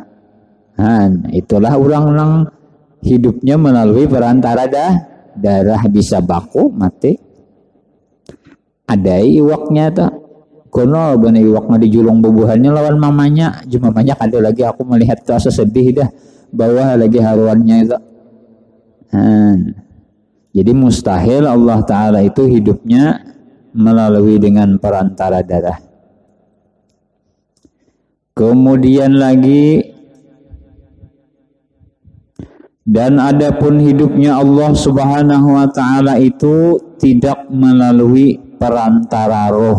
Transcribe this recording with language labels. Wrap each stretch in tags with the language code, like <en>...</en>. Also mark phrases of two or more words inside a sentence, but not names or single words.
<id>Nah, itulah orang yang hidupnya melalui perantara darah, bisa baku mati.</id> <bjn>Ada iwaknya tuh kono bener iwaknya dijulung bubuhannya lawan mamanya, cuma banyak ada lagi aku melihat tuh asa sedih dah, bawah lagi haruannya itu.</bjn> <id>Jadi mustahil Allah Ta'ala itu hidupnya melalui dengan perantara darah. Kemudian lagi, dan adapun hidupnya Allah</id> <ar>سبحانه وتعالى</ar> <id>itu tidak melalui perantara roh.</id>